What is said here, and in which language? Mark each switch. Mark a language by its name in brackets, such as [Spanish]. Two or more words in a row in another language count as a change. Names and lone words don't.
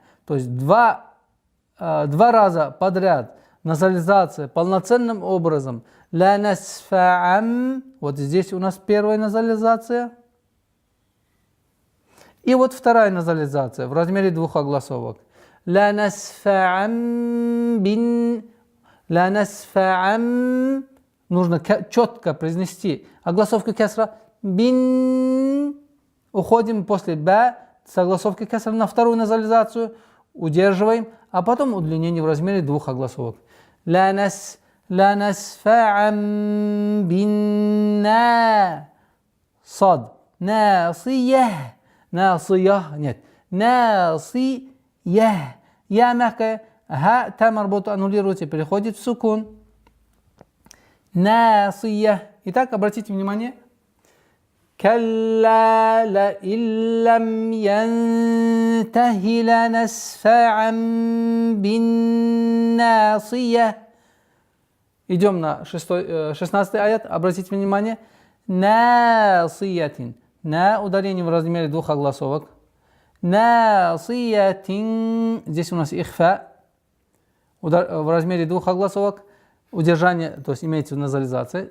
[Russian] То есть два раза подряд назализация полноценным образом. [Arabic] لنسفعا. [Russian] Вот здесь у нас первая назализация. И вот вторая назализация в размере двух огласовок. [Arabic] لنسفعا بال. لنسفعا. [Russian] Нужно четко произнести. Огласовка кесра. Бин. Уходим после б с огласовки кесра на вторую назализацию. Удерживаем. А потом удлинение в размере двух огласовок. [Arabic] لنسفعا بالنا. ص. ناصية. ناصية. [Russian] Нет. Насия. Я мягкая. Ха, та марбута аннулируется, переходит в сукун. Насия. Итак, обратите внимание. [Arabic] كلا لئن لم ينته لنسفعا بالناصية. [Russian] Идем на 16 аят. Обратите внимание. Насиятин. На ударение в размере двух огласовок. Насиятин. Здесь у нас ихфа. В размере двух огласовок. Удержание, то есть имеется назализация.